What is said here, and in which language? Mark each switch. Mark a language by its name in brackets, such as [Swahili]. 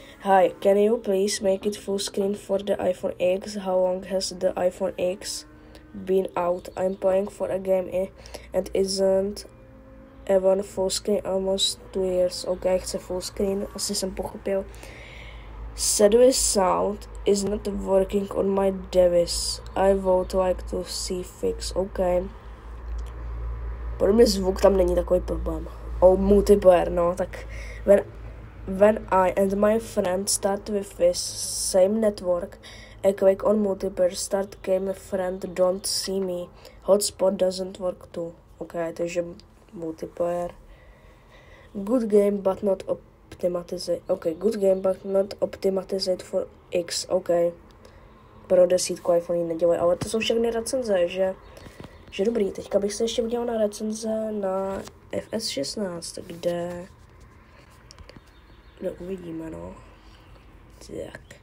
[English] Hi, can you please make it full screen for the iPhone X? How long has the iPhone X been out? I'm playing for a game and isn't even full screen almost 2 years. [Czech] OK, chce full screen, asi jsem pochopil. [English] Sedway sound is not working on my device. I would like to see fix. OK. [Czech] Podle mě zvuk tam není takový problém. [English] Multiplayer, [Czech] no, tak [English] when I and my friend start with this same network, I click on multiplayer, start game, friend don't see me. Hotspot doesn't work too. OK, [Czech] takže [English] multiplayer. Good game but not optimized. OK, good game but not optimized for X. OK. [Czech] Pro 10 iPhone nedělají, ale to jsou všechny recenze, že dobrý. Teďka bych se ještě udělal na recenze na FS16, kde uvidíme, no. Tak.